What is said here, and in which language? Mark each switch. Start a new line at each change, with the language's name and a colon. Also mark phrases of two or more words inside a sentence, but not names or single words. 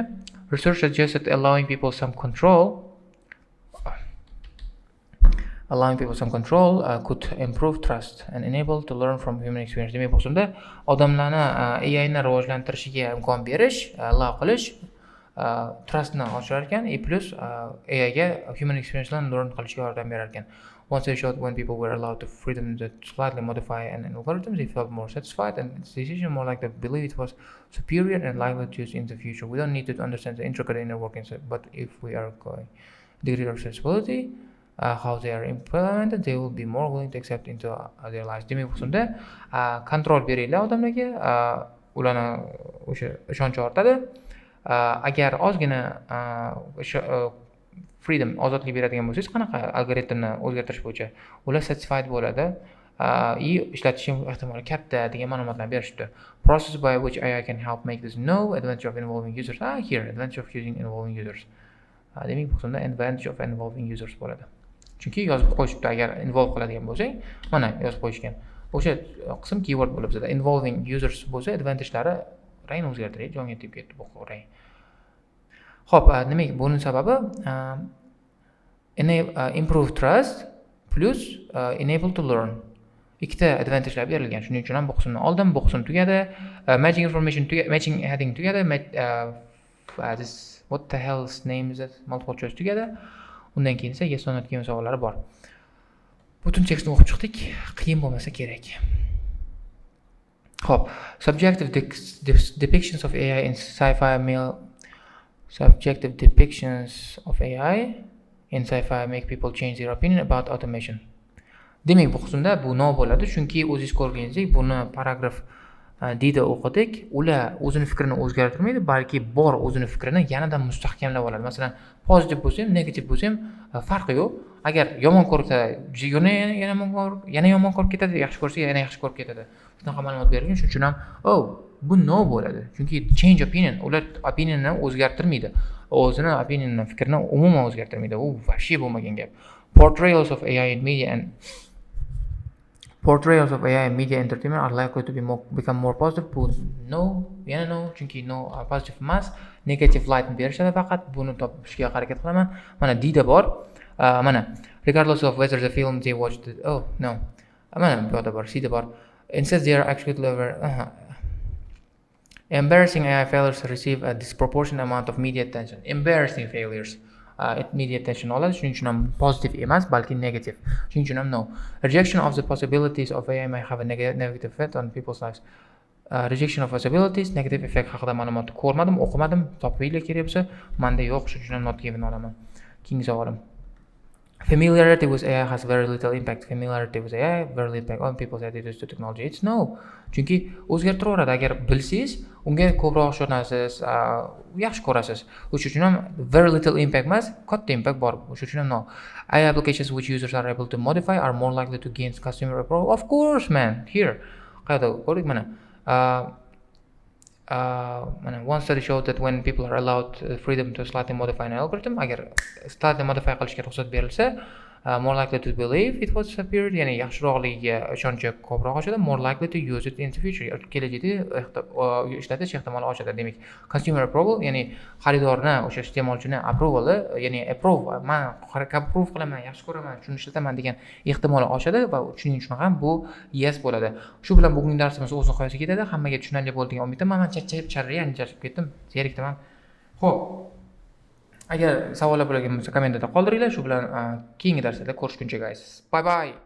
English: Research suggests that allowing people some control could improve trust and enable to learn from human experience.
Uzbek: Demak, bu qismda odamlarni AI ni rivojlantirishiga imkon berish, allow qilish trustni oshirar ekan, plus AI ga
English: human experience
Uzbek: bilan learn qilishga yordam berar ekan.
English: Once they showed when people were allowed the freedom to slightly modify an algorithm, they felt more satisfied and its decision more like they believe it was superior and likely to use in the future. We don't need to understand the intricate inner workings, but if we are going degree of accessibility, how they are implemented, they will be more willing to accept into their lives.
Uzbek: Demak, bu qismda kontrol beringlar odamlarga, ularni o'sha ishonch ortadi. Agar ozgina freedom, ozodlik beradigan bo'lsangiz, qanaqa algoritmni o'zgartirish bo'yicha ular satisfied bo'ladi, ishlatish ehtimoli katta degan ma'lumotlarni berishdi.
English: Process by which AI can help make this no advantage of involving users. Here advantage of using involving users.
Uzbek: Demak, bu qismda
English: advantage of involving users
Uzbek: bo'ladi. Chunki yozib qo'yishibdi, agar involve qiladigan bo'lsang, mana yozib qo'yishgan. O'sha qism keyword bo'lib bizda
English: involving users
Uzbek: bo'lsa, advantagelari rangni o'zgartirib, jonga tegib ketdi bu rang. Xo'p, demak, buning sababi
English: improve trust plus enable to learn.
Uzbek: Ikkita advantagelar berilgan. Shuning uchun ham bu qismni oldim, bu qism tugadi.
English: Matching information
Uzbek: tugadi,
English: matching heading
Uzbek: tugadi.
English: This what the hell's name is it?
Uzbek: Multiple choice tugadi. Undan keyin esa
English: yes or no
Uzbek: degan savollari bor. Butun tekstni o'qib chiqdik. Qiyin bo'lmasa kerak. Xo'p,
English: subjective depictions of AI in sci-fi make people change their opinion about automation.
Uzbek: Demak, bu qismda bu no bo'ladi, chunki o'zingiz ko'rganingizdek, buni paragraf deyda o'qidik. Ular o'zini fikrini o'zgartirmaydi, balki bor o'zini fikrini yanada mustahkamlab oladi. Masalan, pozitiv bo'lsa ham, negativ bo'lsa ham farqi yo'q. Agar yomon ko'rsa, yana yomon ko'rib ketadi, yaxshi ko'rsa yana yaxshi ko'rib ketadi. Shunaqa ma'lumot berilgan, shuning uchun ham bu no bo'ladi. Chunki
English: change opinion,
Uzbek: ular opinionini o'zgartirmaydi. O'zini opinionini, fikrini umuman o'zgartirmaydi. U vashshi bo'lmagan gap.
English: Portrayals of AI in media and entertainment are likely to become more positive.
Uzbek: Bu no, yana no, chunki no positive emas, negative light berishadi faqat. Buni topishga harakat qilaman. Mana D-da bor.
English: Mana regardless of whether the film they watched it. Oh no.
Uzbek: Mana bu yerda bor, C-da bor.
English: Instead they are actually clever. Embarrassing AI failures receive a disproportionate amount of media attention. Embarrassing failures. immediate attention
Uzbek: oladi. Shuning uchun ham positive emas, balki negative. Shuning uchun ham no.
English: Rejection of the possibilities of AI may have a negative effect on people's lives. Rejection of possibilities, negative effect
Uzbek: haqida ma'lumotni ko'rmadim, o'qimadim, topinglar kerak bo'lsa, menda yo'q, shuning uchun ham
English: not given
Uzbek: olaman. Keyingi savolim.
English: Familiarity with AI has very little impact. Familiarity with AI very little impact on people's attitudes to technology. It's no.
Uzbek: Chunki o'zgartiraveradi. Agar bilsangiz, unga ko'proq ishonasiz, yaxshi ko'rasiz. O'shuning uchun ham
English: very little impact
Uzbek: emas, katta impact bor. O'shuning uchun ham no.
English: AI applications which users are able to modify are more likely to gain customer approval. Of course, man. Here.
Uzbek: Qayerda ko'rdik mana.
English: One study showed that when people are allowed freedom to slightly modify an algorithm,
Uzbek: agar slightly modify qilishga ruxsat berilsa,
English: more likely to believe it was superior,
Uzbek: ya'ni yaxshiroqligiga ishonchi ko'proq oshadi,
English: more likely to use it in the future,
Uzbek: kelajakda ishlatish ehtimoli oshadi. Demak,
English: consumer approval,
Uzbek: ya'ni xaridorni, o'sha iste'molchini approval, ya'ni approve, men approve qilaman, yaxshi ko'raman, shuni ishlataman degan ehtimoli oshadi va shuning uchun ham bu yes bo'ladi. Shu bilan bugungi darsimiz o'z nihoyasiga yetadi. Hammaga tushunarli bo'ldigan umiddaman. Men charchab ketdim, zerikdim. Xo'p. Agar savollar bo'lgan bo'lsa kommentarda qoldiringlar. Shu bilan keyingi darslarda ko'rishguncha guys.
English: Bye bye.